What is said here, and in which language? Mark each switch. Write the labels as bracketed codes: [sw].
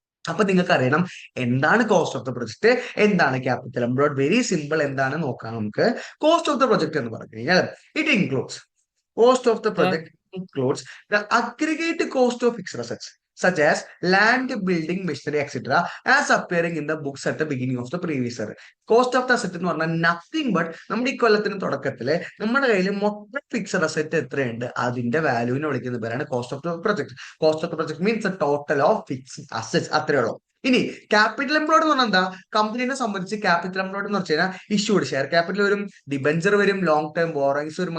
[ml] അപ്പൊ നിങ്ങൾക്ക് അറിയണം എന്താണ് കോസ്റ്റ് ഓഫ് ദ പ്രൊജക്ട്, എന്താണ് ക്യാപിറ്റൽ എംപ്ലോയിഡ്. [en] Very simple. [ml] എന്താണ് നോക്കാം നമുക്ക്. [en] cost of the project [ml] എന്ന് പറഞ്ഞു കഴിഞ്ഞാൽ [en] It includes cost of the Sir, project includes the aggregate cost of fixed assets such as land, building, machinery, etc. as appearing in the books at the beginning of the previous year. [ml] Cost of the asset എന്ന് പറഞ്ഞാൽ nothing but നമ്മുടെ ഈ കൊല്ലത്തിന് തുടക്കത്തില് നമ്മുടെ കയ്യിൽ മൊത്തം fixed asset എത്രയുണ്ട് അതിന്റെ വാല്യൂവിനെ വിളിക്കുന്ന പേരാണ് cost of the project. [en] cost of the project means the total of fixed assets, [ml] അത്രേ ഉള്ളൂ. ഇനി [en] capital employed [ml] എന്ന് പറഞ്ഞാൽ എന്താ? കമ്പനീനെ സംബന്ധിച്ച് ക്യാപിറ്റൽ എംപ്ലോയ്ഡ് എന്ന് വെച്ച് കഴിഞ്ഞാൽ ഇഷ്യൂഡ് ഷെയർ ക്യാപിറ്റൽ വരും, ഡിബഞ്ചർ വരും, ലോങ് ടേം ബോറോയിങ്സ് വരും.